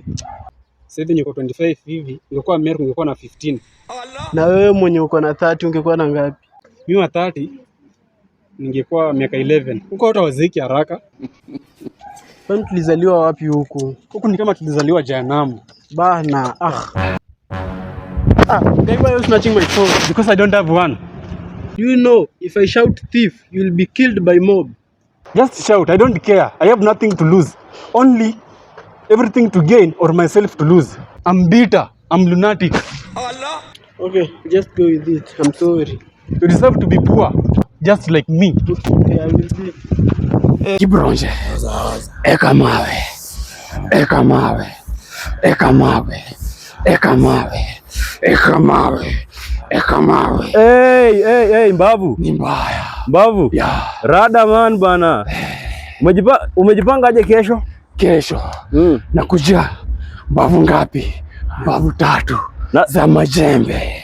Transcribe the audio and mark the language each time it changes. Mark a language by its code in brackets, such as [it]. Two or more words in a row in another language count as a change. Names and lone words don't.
[sw] Sasa hivi niko 25 hivi, ungekuwa Amerika ungekuwa na 15. Na wewe mwenye uko na 30 ungekuwa na ngapi? Mimi wa 30 ningekuwa miaka 11. Huko hata waziki haraka. Kwani tulizaliwa wapi huku? Huku ni kama tulizaliwa jehanamu. Bana. [en] Why are you snatching my phone? Because I don't have one. You know, if I shout thief, you will be killed by mob. Just shout, I don't care. I have nothing to lose. Only everything to gain or myself to lose. I'm bitter. I'm lunatic. Allah. Okay, just go with it. I'm sorry. You deserve to be poor, just like me. Okay, I will be. [sw] Kibronje. Eka mawe. Eka mawe. Eka mawe. Eka mawe. Eka mawe. Hey, mbavu. Ni mbaya. Mbavu. Rada man bana. Umejipanga aje kesho? Kesho. Nakuja. Mbavu ngapi? Mbavu 3 za majembe.